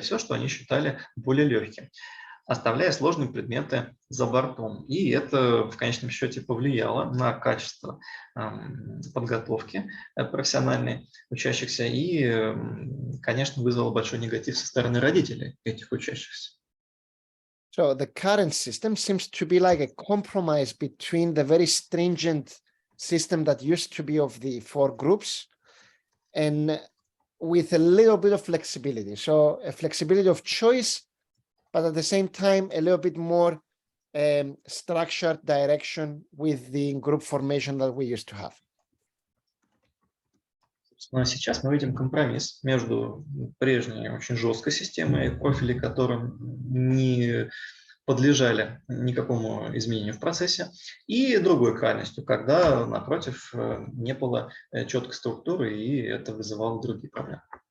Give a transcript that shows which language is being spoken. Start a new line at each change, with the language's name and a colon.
Russian: Все, что они считали более легким, оставляя сложные предметы за бортом. И это в конечном счете повлияло на качество подготовки профессиональной учащихся и, конечно, вызвало большой негатив со стороны родителей этих учащихся.
English: So the current system seems to be like a compromise between the very stringent system that used to be of the 4 groups and with a little bit of flexibility. So a flexibility of choice, but at the same time, a little bit more structured direction with the group formation that we used to have.
Russian: Но сейчас мы видим компромисс между прежней очень жесткой системой, профили которым не подлежали никакому изменению в процессе, и другой крайностью, когда, напротив, не было четкой структуры, и это вызывало другие проблемы.